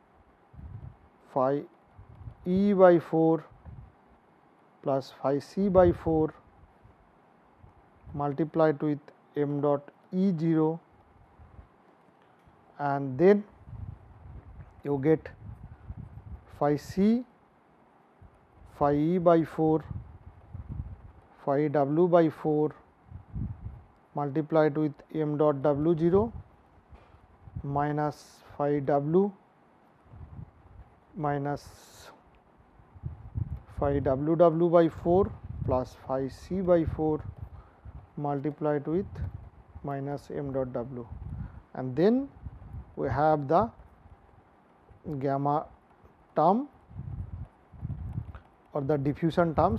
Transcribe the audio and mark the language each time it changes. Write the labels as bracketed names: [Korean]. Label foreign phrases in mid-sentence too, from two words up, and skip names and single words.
[English] by 4 plus phi c by 4 multiplied with m dot E 0, and then you get phi c phi E by 4 phi w by 4 multiplied with m dot w 0 minus phi w minus phi w by 4 plus phi c by 4 multiplied with minus m dot w, and then we have the gamma term or the diffusion term.